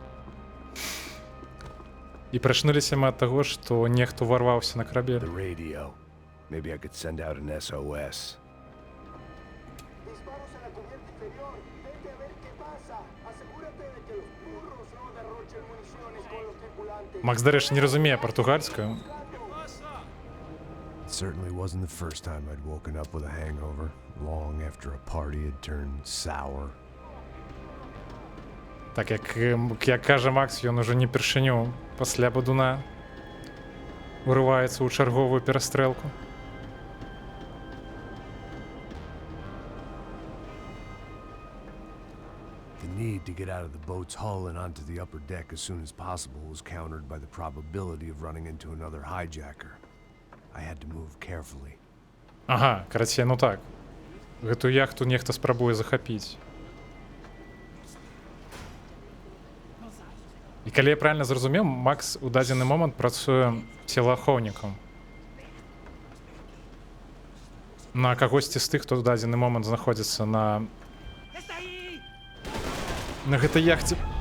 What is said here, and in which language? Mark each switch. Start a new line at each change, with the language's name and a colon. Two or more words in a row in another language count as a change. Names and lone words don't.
Belarusian: І прачнуліся мы ад таго, што нехто ўварваўся на карабель. Макс, дарэчы, не разумее партугальскую.
English: Certainly wasn't the first time I'd woken up with a hangover, long after a party had turned sour.
Belarusian: Так, як кажа Макс, ён ужо не першыню пасля бадуна урываецца ў чарговую перастрэлку.
English: The need to get out of the boat's hull and onto the upper deck as soon as possible was countered by the probability of running into another hijacker. I had to move carefully.
Belarusian: Ага, карацей, ну так. Гэту яхту нехта спрабуе захапіць. І калі я правильно зразумеў, Макс у дадзены момант працуе целаахоўнікам. На кагосьці з тых, хто ў дадзены момант знаходзіцца на гэтай яхце.